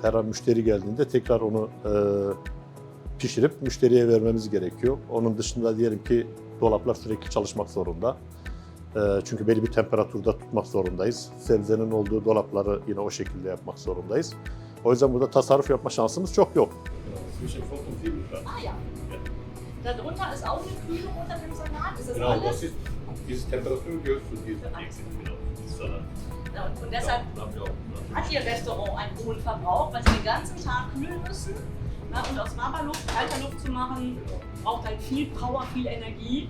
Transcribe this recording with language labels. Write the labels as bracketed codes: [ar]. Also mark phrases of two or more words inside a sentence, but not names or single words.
[tr] Her an müşteri geldiğinde tekrar onu pişirip müşteriye vermemiz gerekiyor. Onun dışında diyelim ki dolaplar sürekli çalışmak zorunda. Çünkü belli bir temperaturda tutmak zorundayız. Sebzenin olduğu dolapları yine o şekilde yapmak zorundayız. O yüzden burada tasarruf yapma şansımız çok yok. [de] Ah ja. Darunter ist auch eine Kühlung unter dem Salat. Ist das Genau, alles? das ist, diese Temperatur gehört zu diesem Salat. Ja, und deshalb hat Ihr Restaurant einen hohen Verbrauch, weil Sie den ganzen Tag kühlen müssen. Na, und aus warmer Luft, kalter Luft zu machen, braucht halt viel Power, viel Energie.